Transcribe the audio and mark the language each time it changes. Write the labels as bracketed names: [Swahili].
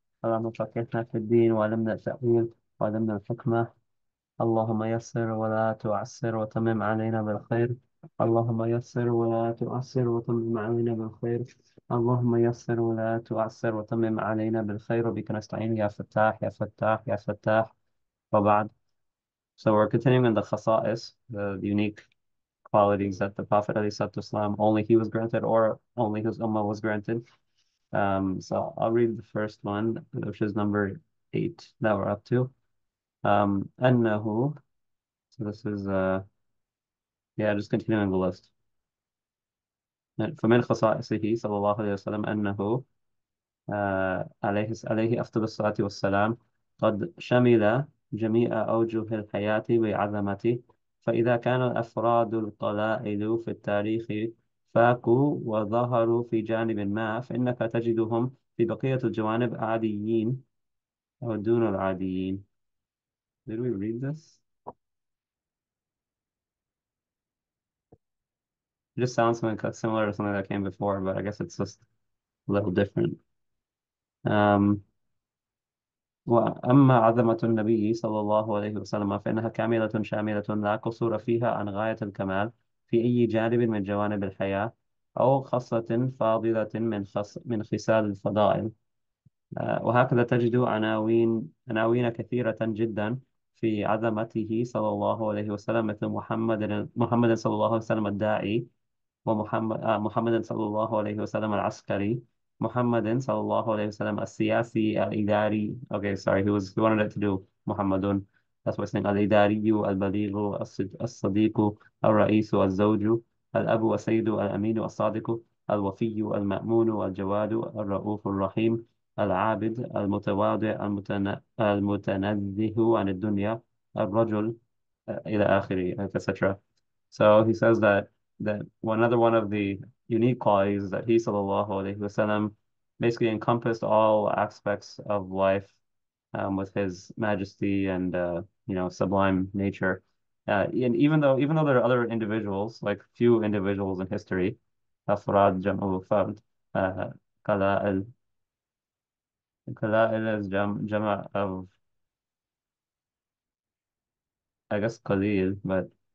[Arabic] اللهم فقهنا في الدين وعلمنا التأويل وعلمنا الحكمة. اللهم يسر ولا تعسر وتمم علينا بالخير. اللهم يسر ولا تعسر وتمم علينا بالخير. اللهم يسر ولا تعسر وتمم علينا بالخير، وبك نستعين يا فتاح يا فتاح يا فتاح. وبعد. [English] So we're continuing in the khasa'is, the unique qualities that the Prophet ﷺ only he was granted or only his ummah was granted. So I'll read the first one, which is number 8 that we're up to. [Arabic] أنه. [English] So this is yeah, just continuing the list. [Arabic] فمن خصائصه صلى الله عليه وسلم أنه عليه أفضل الصلاة والسلام قد شمل جميع أوجه الحياة بعظمته. فإذا كان الأفراد القلائل في التاريخ فاقوا وظهروا في جانب ما، فإنك تجدهم في بقية الجوانب عاديين أو دون العاديين. [English] Did we read this? It just sounds something similar to something that came before, but I guess it's just a little different. [Arabic] Um, وأما عظمة النبي صلى الله عليه وسلم فإنها كاملة شاملة لا قصور فيها عن غاية الكمال في أي جانب من جوانب الحياة، أو خصلة فاضلة من خصال الفضائل. وهكذا تجد عناوين كثيرة جدا في عظمته صلى الله عليه وسلم، مثل محمد صلى الله عليه وسلم الداعي، محمد صلى الله عليه وسلم العسكري، محمد صلى الله عليه وسلم السياسي الإداري. [English] Okay, sorry, he wanted it to do محمد. That's why saying [Arabic] الإداري البليغ الصديق الرئيس الزوج الأب السيد الأمين الصادق الوفي المأمون الجواد الرؤوف الرحيم العابد المتواضع المتنزه عن الدنيا الرجل إلى آخره, etc. [English] So he says that another one of the unique qualities is that he sallallahu alaihi wasallam basically encompassed all aspects of life with his majesty and sublime nature. And even though there are other individuals, like few individuals in history, afrad jam'u fard, uh, qala'il qala'il is jama of, I guess, qalil, but